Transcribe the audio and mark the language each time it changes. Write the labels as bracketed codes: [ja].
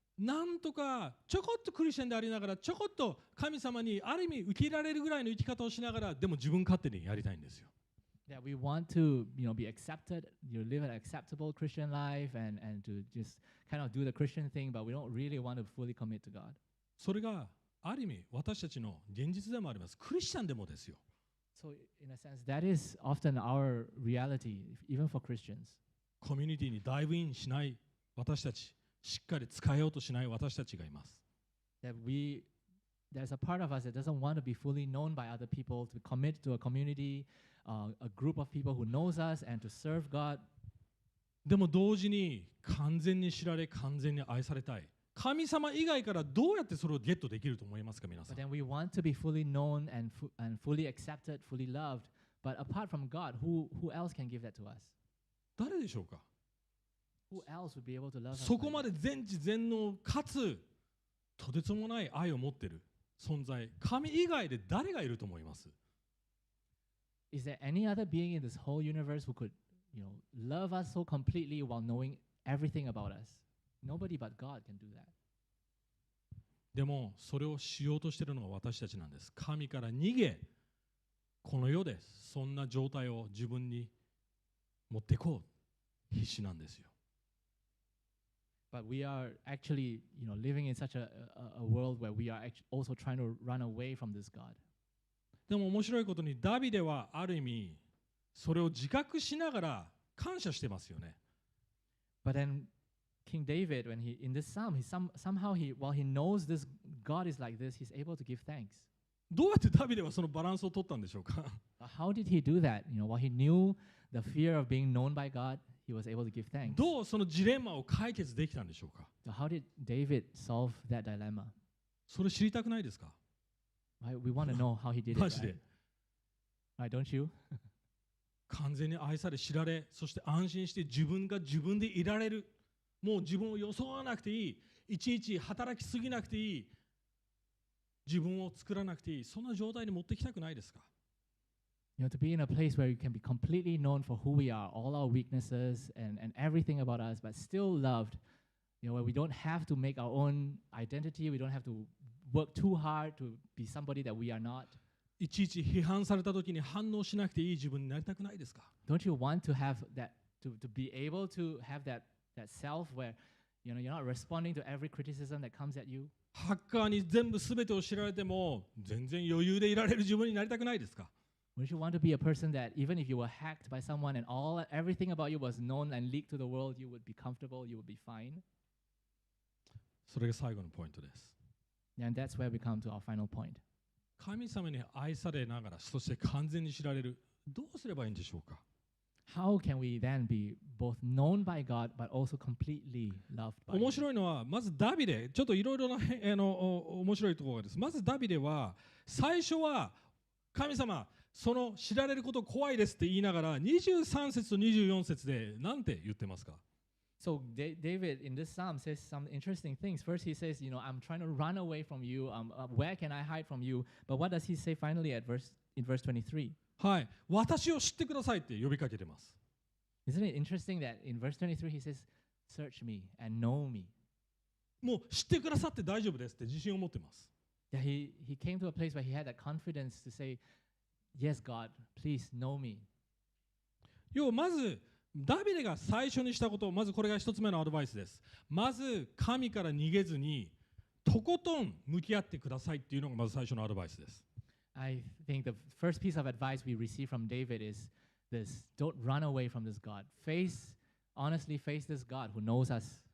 [ja] なんとかちょこっとクリスチャンでありながらちょこっと神様にある意味受け入れられるぐらいの生き方をしながらでも自分勝手にやりたいんですよ。 [en] That we want to be accepted, live an acceptable Christian life and to just kind of do the Christian thing, but we don't really want to fully commit to God. [ja] それがある意味私たちの現実でもあります。クリスチャンでもですよ。 [en] So in a sense, that is often our reality, even for Christians. [ja] コミュニティにダイブインしない私たち、しっかり使えようとしない私たちがいます。 [en] That there's a part of us that doesn't want to be fully known by other people, to commit to a community, a group of people who knows us and to serve God. [ja] でも同時に完全に知られ、完全に愛されたい。神様以外からどうやってそれをゲットできると思いますか、皆さん。 [en] But then we want to be fully known and fully accepted, fully loved. But apart from God, who else can give that to us? [ja] 誰でしょうか。 [en] Who else would be able to love us? [ja] そこまで全知全能かつとてつもない愛を持っている存在、神以外で誰がいると思います？ [en] Is there any other being in this whole universe who could, love us so completely while knowing everything about us? Nobody but God can do that. [ja] でもそれをしようとしているのが私たちなんです。神から逃げ、この世でそんな状態を自分に持っていこう必死なんですよ。 [en] But we are actually, living in such a world where we are also trying to run away from this God. [ja] でも面白いことにダビデはある意味それを自覚しながら感謝してますよね。 [en] But then King David, when in this psalm, somehow while he knows this God is like this, he's able to give thanks. [ja] どうやってダビデはそのバランスを取ったんでしょうか。 [en] How did he do that? While he knew the fear of being known by God, he was able to give thanks. [ja] どうそのジレンマを解決できたんでしょうか。 [en] So how did David solve that dilemma? [ja] それ知りたくないですか。 [en] We want to know how he did it. [ja] マジで。 [en] Right, don't you? [ja] 完全に愛され知られ、そして安心して自分が自分でいられる。もう自分を装わなくていい。いちいち働きすぎなくていい。自分を作らなくていい。そんな状態に持ってきたくないですか。 [en] To be in a place where you can be completely known for who we are, all our weaknesses and everything about us, but still loved. Where we don't have to make our own identity, we don't have to work too hard to be somebody that we are not. [ja] いちいち批判された時に反応しなくていい自分になりたくないですか。 [en] Don't you want to have that, to be able to have that self where you're not responding to every criticism that comes at you? [ja] ハッカーに全部全てを知られても全然余裕でいられる自分になりたくないですか。 [en] Wouldn't you want to be a person that even if you were hacked by someone and everything about you was known and leaked to the world, you would be comfortable, you would be fine? [ja] それが最後のポイントです。 [en] And that's where we come to our final point. [ja] 神様に愛されながら、そして完全に知られる。どうすればいいんでしょうか。 [en] How can we then be both known by God but also completely loved by Him? [ja] 面白いのは、まずダビデ、ちょっといろいろな面白いところがです。まずダビデは、最初は神様、その知られること怖いですって言いながら23節と24節で何て言ってますか？ [en] So David in this psalm says some interesting things. First, he says, I'm trying to run away from you. Where can I hide from you? But what does he say finally in verse 23? [ja] はい、私を知ってくださいって呼びかけてます。 [en] Isn't it interesting that in verse 23 he says, "Search me and know me." [ja] もう知ってくださって大丈夫ですって自信を持ってます。 [en] Yeah, he came to a place where he had that confidence to say, "Yes, God, please know me." [ja] 要はまずダビデが最初にしたこと、まずこれが一つ目のアドバイスです。まず神から逃げずにとことん向き合ってくださいっていうのがまず最初のアドバイスです。 [en] I think the first piece of advice we receive from David is this: don't run away from this God. Honestly face this God who knows us.